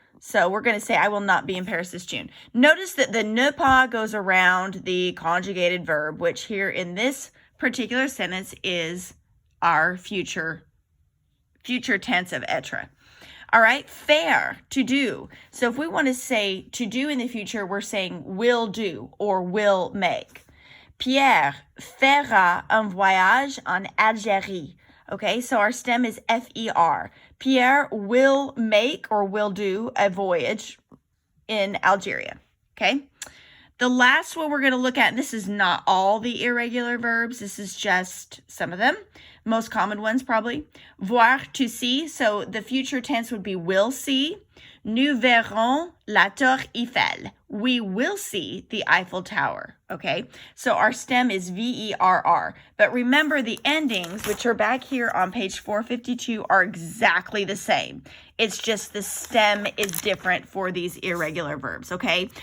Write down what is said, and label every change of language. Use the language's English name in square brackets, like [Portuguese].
[English] So we're going to say I will not be in Paris this June. Notice that the ne pas goes around the conjugated verb, which here in this particular sentence is our future tense of être. All right, faire, to do. So if we want to say to do in the future, we're saying will do or will make. [French] Pierre fera un voyage en Algérie. [English] Okay, so our stem is fer. Pierre will make or will do a voyage in Algeria. Okay, the last one we're going to look at, and this is not all the irregular verbs, this is just some of them. Most common ones probably. Voir, to see. So the future tense would be will see. [French] Nous verrons la Tour Eiffel. [English] We will see the Eiffel Tower. Okay, so our stem is verr. But remember the endings, which are back here on page 452, are exactly the same. It's just the stem is different for these irregular verbs, okay?